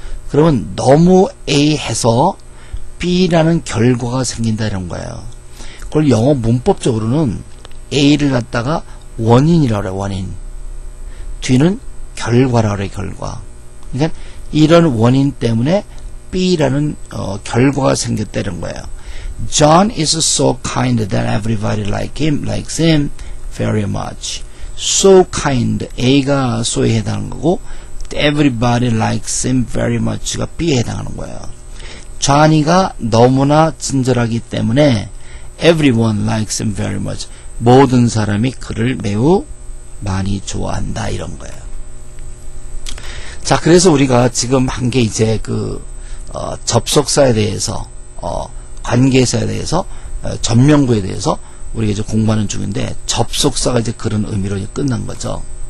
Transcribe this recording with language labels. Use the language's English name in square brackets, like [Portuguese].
[Korean] 그러면 너무 A 해서 B라는 결과가 생긴다 이런 거예요. 그걸 영어 문법적으로는 A를 갖다가 원인이라고 그래요. 원인. 뒤는 결과라고 그래요. 결과. 그러니까 이런 원인 때문에 B라는 결과가 생겼다는 거예요. [English] John is so kind that everybody likes him very much. So kind, [Korean] A가 so에 해당하는 거고 [English] everybody likes him very much가 [Korean] B에 해당하는 거예요. Johnny가 너무나 친절하기 때문에 [English] everyone likes him very much. [Korean] 모든 사람이 그를 매우 많이 좋아한다 이런 거예요. 자, 그래서 우리가 지금 한 게 이제 접속사에 대해서 관계사에 대해서 전명구에 대해서 우리가 이제 공부하는 중인데 접속사가 이제 그런 의미로 이제 끝난 거죠.